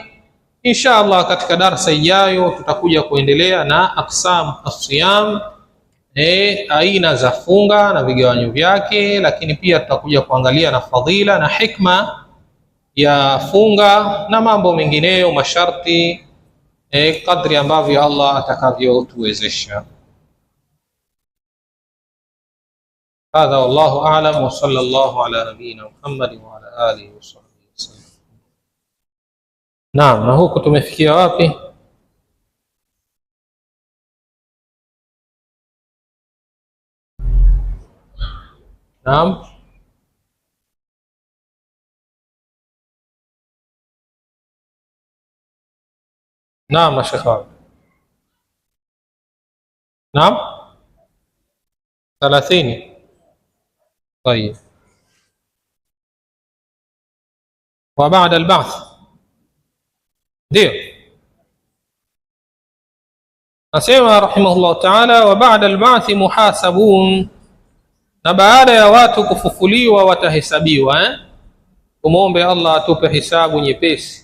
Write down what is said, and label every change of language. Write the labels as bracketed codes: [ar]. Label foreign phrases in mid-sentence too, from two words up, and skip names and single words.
[ar] إن شاء الله [sw] katika darasa ijayo tutakuja kuendelea na [ar] أقسام الصيام, [sw] aina za funga na vigawanyo vyake, lakini pia tutakuja kuangalia na fadhila na hikma ya funga na mambo mengineyo, masharti kadri ambavyo Allah atakavyotuwezesha. [ar] هذا والله أعلم، وصلى الله على نبينا محمد وعلى آله وصحبه وسلم. [sw] Naam, na huku tumefikia wapi? Naam, naam Sheikh. Naam 30. [ar] طيب. وبعد البعث [sw] ndio nasema [ar] رحمه الله تعالى, وبعد البعث محاسبون, [sw] na baada ya watu kufufuliwa watahesabiwa. Tumuombe Allah atupe hisabu nyepesi.